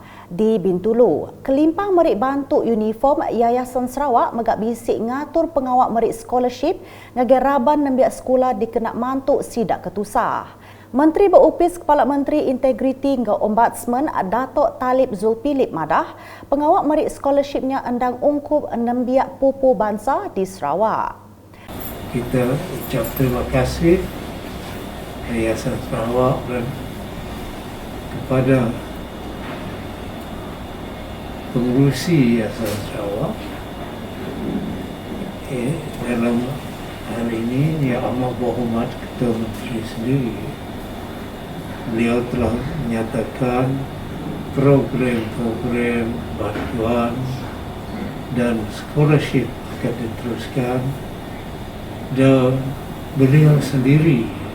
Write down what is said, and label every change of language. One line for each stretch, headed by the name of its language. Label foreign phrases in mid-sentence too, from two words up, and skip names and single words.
Iban: Di Bintulu, kelimpang merik bantu uniform Yayasan Sarawak megak bisik ngatur pengawak merik scholarship ngagai raban nembiak sekolah dikenak mantuk sidak ketusah. Menteri berupis Kepala Menteri Integriti ngau Ombudsman Datuk Talib Zulkifli Madah, pengawak merik scholarshipnya endang ungkup nembiak pupu bangsa di Sarawak.
Malay: Kita ucap terima kasih Yayasan Sarawak dan kepada pengurusi Yayasan Sarawak. Dalam hal ini Yang Amat Berhormat Ketua Menteri sendiri, beliau telah menyatakan program-program bantuan dan scholarship akan diteruskan, dan beliau sendiri